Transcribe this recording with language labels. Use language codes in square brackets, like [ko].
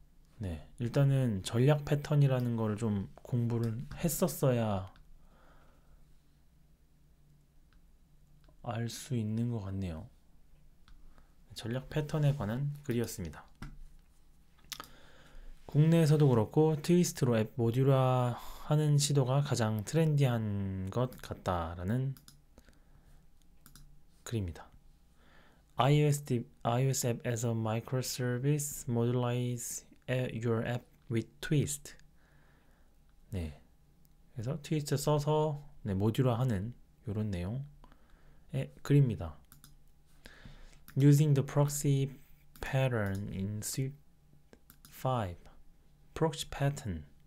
[ko] 네, 일단은 전략 패턴이라는 걸 좀 공부를 했었어야 알 수 있는 것 같네요. 전략 패턴에 관한 글이었습니다. 국내에서도 그렇고 트위스트로 앱 모듈화하는 시도가 가장 트렌디한 것 같다라는 글입니다. [en] iOS app as a microservice, modularize your app with twist. [ko] 네, 그래서 트위스트 써서 모듈화하는 이런 내용의 글입니다. [en] Using the proxy pattern in Swift 5. proxy pattern.